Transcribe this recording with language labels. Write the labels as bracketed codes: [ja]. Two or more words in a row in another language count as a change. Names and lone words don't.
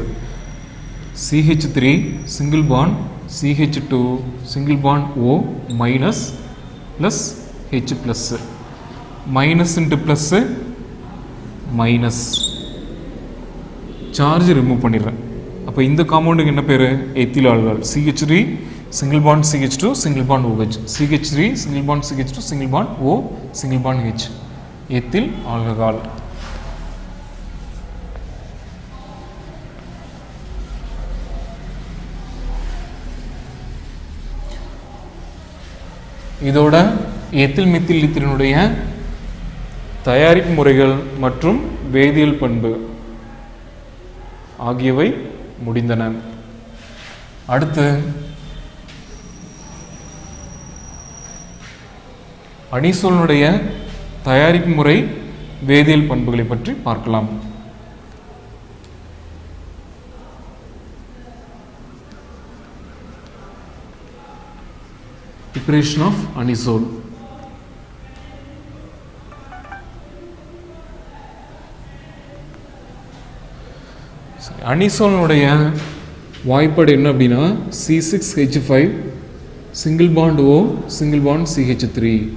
[en] CH3 single bond CH2 single bond O minus plus H plus, minus into plus minus, charge remove பண்ணிடுறேன். [ta] அப்போ இந்த காம்பவுண்டுக்கு என்ன பேர்? [en] ethyl alcohol. CH3 single bond CH2 single bond OH, CH3 single bond CH2 single bond O single bond H, ethyl alcohol. [ta] இதோட [en] ethyl methyl [ta] ஈத்தரினுடைய தயாரிப்பு முறைகள் மற்றும் வேதியியல் பண்பு ஆகியவை முடிந்தன. அடுத்து அனிசோலினுடைய தயாரிப்பு முறை வேதியியல் பண்புகளை பற்றி பார்க்கலாம். [en] Preparation of anisole. [ta] அனிசோலினுடைய வாய்ப்பாடு என்ன அப்படின்னா C6H5 [en] single bond O single bond CH3.